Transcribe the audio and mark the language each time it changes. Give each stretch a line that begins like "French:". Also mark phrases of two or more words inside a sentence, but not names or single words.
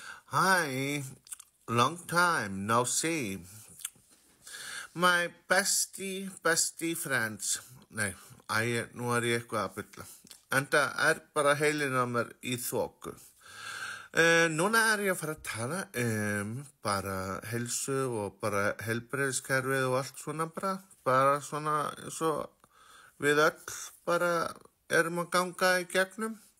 English: Hi, long time no see. My bestie friends.
Icelandic: Nei, nú ég eitthvað að bylla. Enda bara heilin á mér í þoku. Núna ég að fara að tala bara heilsu og bara heilbrigðiskerfið og allt svona bara svona eins og við öll bara erum að ganga í gegnum.